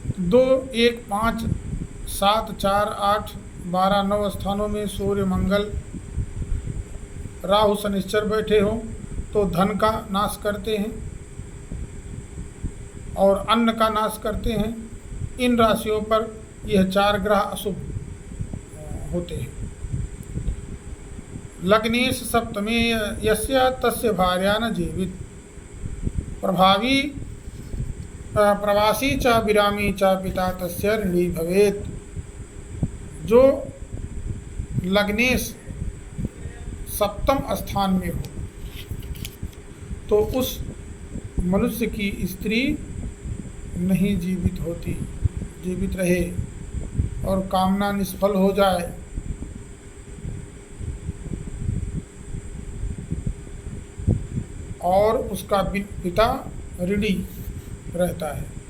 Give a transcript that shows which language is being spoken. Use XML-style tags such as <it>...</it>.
<hi>2, 1, 5, 7, 4, 8, 12, 9 स्थानों में सूर्य, मंगल, राहु, शनिश्चर बैठे हों तो धन का नाश करते हैं और अन्न का नाश करते हैं। इन राशियों पर यह 4 ग्रह अशुभ होते हैं।</hi> <sa>लग्नेश सप्तमे यस्य तस्य भार्या न जीवित प्रवासी च विरामी च पिता तस्य ऋणी भवेत्।</sa> <hi>जो लग्नेश सप्तम स्थान में हो तो उस मनुष्य की स्त्री नहीं जीवित होती, जीवित रहे और कामना निष्फल हो जाए, और उसका पिता ऋणी रहता है।</hi>